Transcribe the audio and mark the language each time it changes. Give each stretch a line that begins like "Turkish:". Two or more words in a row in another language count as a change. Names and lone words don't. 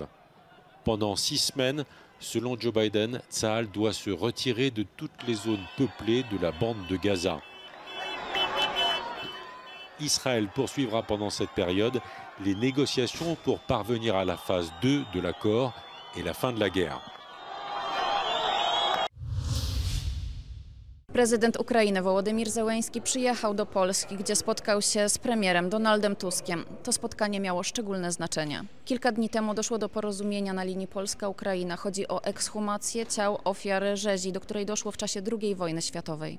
French: Pendant 6 semaines, selon Joe Biden, Tsahal doit se retirer de toutes les zones peuplées de la bande de Gaza. Israël poursuivra pendant cette période les négociations pour parvenir à la phase 2 de l'accord et la fin de la guerre.
Polish: Prezydent Ukrainy Wołodymyr Zełenski przyjechał do Polski, gdzie spotkał się z premierem Donaldem Tuskiem. To spotkanie miało szczególne znaczenie. Kilka dni temu doszło do porozumienia na linii Polska-Ukraina. Chodzi o ekshumację ciał ofiar rzezi, do której doszło w czasie II wojny światowej.